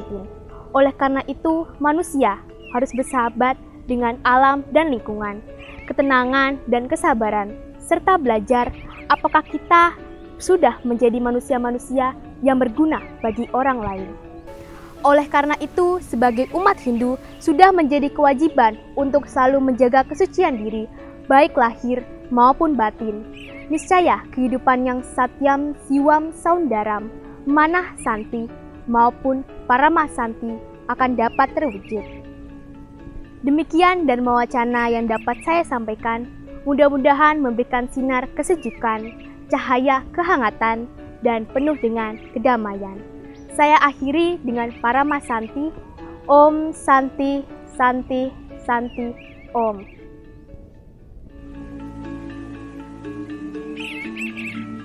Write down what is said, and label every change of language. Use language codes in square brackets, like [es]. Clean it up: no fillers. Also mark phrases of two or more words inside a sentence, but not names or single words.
[id] Oleh karena itu, manusia harus bersahabat dengan alam dan lingkungan, ketenangan dan kesabaran, serta belajar apakah kita sudah menjadi manusia-manusia yang berguna bagi orang lain. Oleh karena itu, sebagai umat Hindu, sudah menjadi kewajiban untuk selalu menjaga kesucian diri, baik lahir maupun batin. Niscaya kehidupan yang [sa] satyam, siwam, saundaram, manah santi, [id] maupun [sa] parama santi [id] akan dapat terwujud. Demikian dan mewacana yang dapat saya sampaikan, mudah-mudahan memberikan sinar kesejukan, cahaya kehangatan, dan penuh dengan kedamaian. Saya akhiri dengan [sa] parama santi, Om Santi, Santi, Santi, Om.